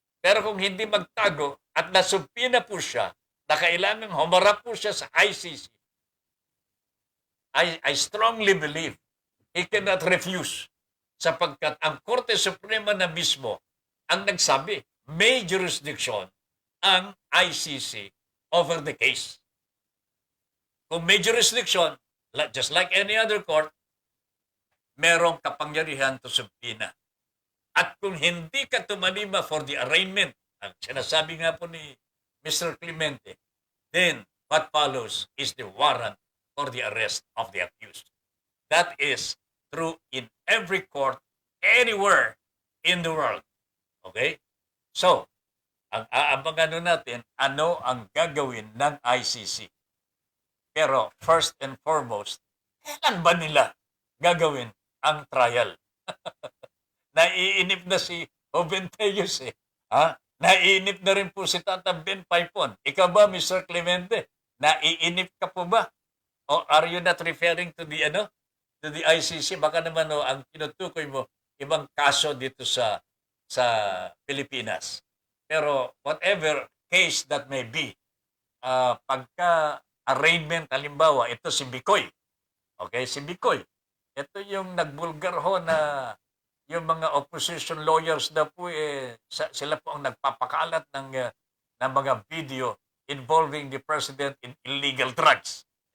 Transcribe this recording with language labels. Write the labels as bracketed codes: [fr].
[tl] Pero kung hindi magtago at nasubpina po siya, na kailangang humarap po siya sa ICC, [en] I strongly believe he cannot refuse [tl] sapagkat ang Korte Suprema na mismo ang nagsabi, may jurisdiction ang ICC [en] over the case. [tl] Kung may [en] jurisdiction, just like any other court, [tl] merong kapangyarihan [en] to subpina. [tl] At kung hindi ka tumalima [en] for the arraignment, [tl] ang sinasabi nga po ni Mr. [en] Clemente, then what follows is the warrant for the arrest of the accused. That is true in every court, anywhere in the world. Okay? [tl] So, ang aabangan nun natin, ano ang gagawin ng ICC. Pero [en] first and foremost, [tl] kailan ba nila gagawin ang trial? Naiinip na si Joventeus eh. Ha? Naiinip na rin po si Tata Ben Paipon. Ikaw ba, Mr. Clemente? Naiinip ka po ba? [en] O are you not referring to the to the ICC? [tl] Baka naman ang tinutukoy mo ibang kaso dito sa Pilipinas. Pero [en] whatever case that may be, [tl] pagka arraignment, halimbawa, ito si Bicoy. Okay, si Bicoy. Ito yung nagbulgar ho na yung mga opposition lawyers na po, sila po ang nagpapakalat ng mga video involving the president in illegal drugs.